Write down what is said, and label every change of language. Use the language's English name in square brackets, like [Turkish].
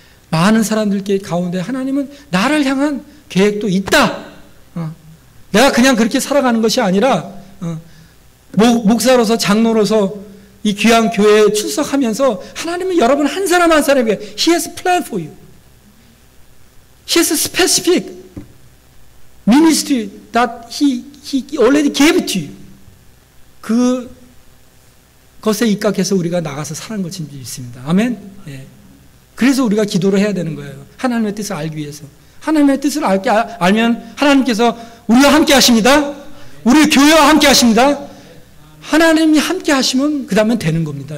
[Korean] 많은 사람들 가운데 하나님은 나를 향한 계획도 있다. 내가 그냥 그렇게 살아가는 것이 아니라 목사로서 장로로서 이 귀한 교회에 출석하면서 하나님은 여러분 한 사람 한 사람에게 [English] He has a plan for you. He has a specific ministry that He already gave it to you. [Korean] 그것에 입각해서 우리가 나가서 사는 것이 있습니다. 아멘? 예. 그래서 우리가 기도를 해야 되는 거예요. 하나님의 뜻을 알기 위해서. 하나님의 뜻을 알면 하나님께서 우리와 함께 하십니다. 우리 교회와 함께 하십니다. 하나님이 함께 하시면 그 다음엔 되는 겁니다.